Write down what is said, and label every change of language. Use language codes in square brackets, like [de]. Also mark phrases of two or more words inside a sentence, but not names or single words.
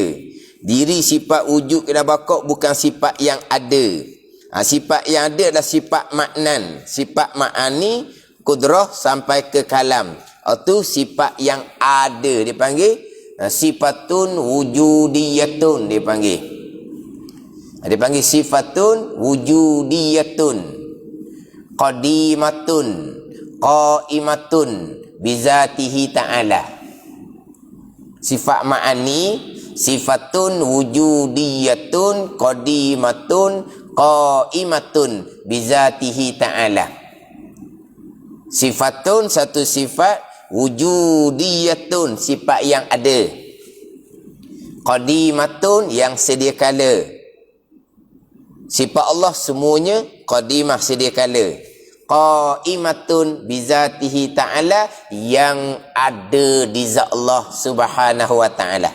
[ms] Diri sifat wujud kidam baka bukan sifat yang ada. Sifat yang ada adalah sifat maknan. Sifat ma'ani, kudrah sampai ke kalam. Itu sifat yang ada dipanggil [ar] صفة وجودية [ms] dipanggil. Dia panggil [ar] صفة وجودية، قديمة، قائمة بذاته تعالى. صفات المعاني، صفة وجودية، قديمة، قائمة بذاته تعالى. [ms] Sifatun satu sifat, wujudiyatun sifat yang ada, qadimatun yang sedia kala. Sifat Allah semuanya qadimah sedia kala. [ar] قائمة بذاته تعالى [ms] yang ada di zat Allah [ar] سبحانه وتعالى.